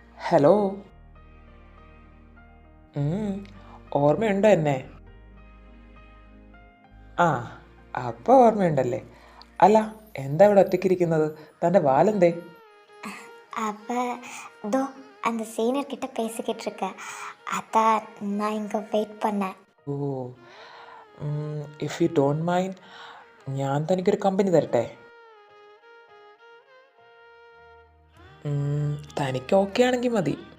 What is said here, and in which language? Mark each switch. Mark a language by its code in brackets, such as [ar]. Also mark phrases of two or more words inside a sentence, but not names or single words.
[ml] ഹലോ. ഓർമ്മയുണ്ടോ എന്നെ? ആ, അപ്പോൾ ഓർമ്മയുണ്ടല്ലേ. അല്ല, എന്താ ഇവിടെ ഒറ്റയ്ക്കിരിക്കുന്നത്? തൻ്റെ വാലെന്തേ? [ta] அப்போ தோ அந்த சீனியர் கிட்ட பேசிக்கிட்டு இருக்க, அதான் நான் இங்கே வெயிட் பண்ணேன். [ml] ഓ, [en] if you don't mind, [ml] ഞാൻ തനിക്കൊരു കമ്പനി തരട്ടെ? തനിക്ക് ഓക്കെ ആണെങ്കിൽ മതി.